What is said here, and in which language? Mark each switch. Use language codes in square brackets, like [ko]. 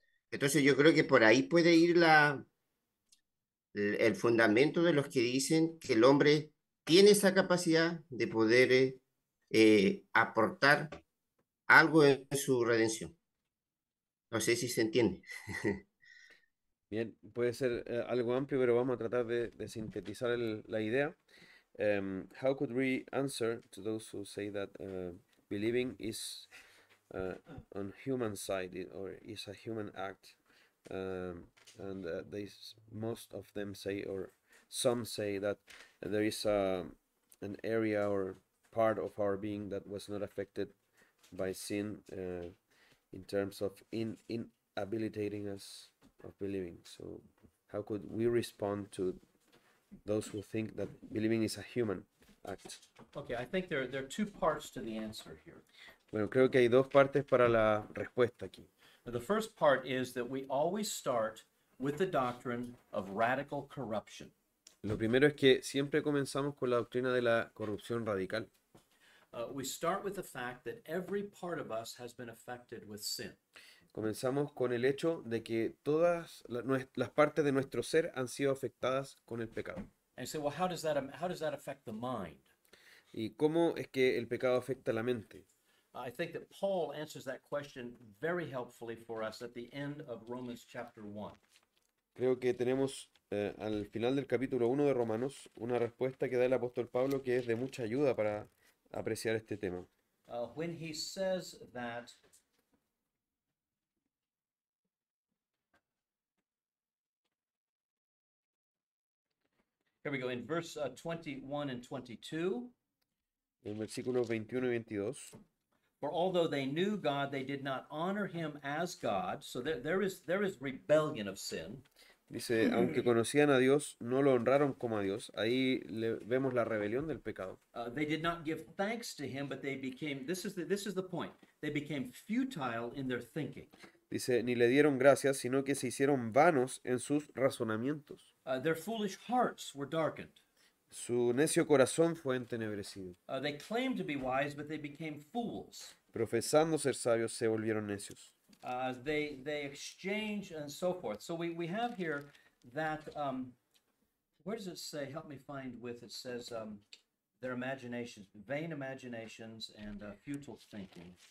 [es] Entonces yo creo que por ahí puede ir el fundamento de los que dicen que el hombre tiene esa capacidad de poder aportar algo en su redención. No sé si se entiende. Bien, puede ser algo amplio, pero vamos a tratar de sintetizar la idea. [en] How could we answer to those who say that believing is on human side or is a human act? And most of them say, or some say, that there is an area or part of our being that was not affected by sin in terms of inhabilitating us of believing. So how could we respond to those who think that believing is a human act? Okay, I think there are two parts to the answer here. [es] Bueno, creo que hay dos partes para la respuesta aquí. [en] The first part is that we always start with the doctrine of radical corruption. [es] Lo primero es que siempre comenzamos con la doctrina de la corrupción radical. [en] We start with the fact that every part of us has been affected with sin. [es] Comenzamos con el hecho de que todas las partes de nuestro ser han sido afectadas con el pecado. [en] And you say, well, how does that affect the mind? [es] ¿Y cómo es que el pecado afecta la mente? [en] I think that Paul answers that question very helpfully for us at the end of Romans chapter 1. [es] Creo que tenemos al final del capítulo 1 de Romanos una respuesta que da el apóstol Pablo que es de mucha ayuda para apreciar este tema. [en] When he says that here we go in verse 21 and 22. [es] En versículos 21 y 22 [en] For although they knew God, they did not honor him as God. So there is rebellion of sin. [es] dice, aunque conocían a Dios, no lo honraron como a Dios. Ahí vemos la rebelión del pecado. [en] They did not give thanks to him, but they became, this is the point, they became futile in their thinking. [es] Dice, ni le dieron gracias, sino que se hicieron vanos en sus razonamientos. [en] Their foolish hearts were darkened. [es] Su necio corazón fue entenebrecido. [en] They claimed to be wise, but they became fools. [es] Profesando ser sabios, se volvieron necios. [en] They exchange and so forth. So we have here that, where does it say? Help me find with, it says their imaginations, vain imaginations and futile thinking.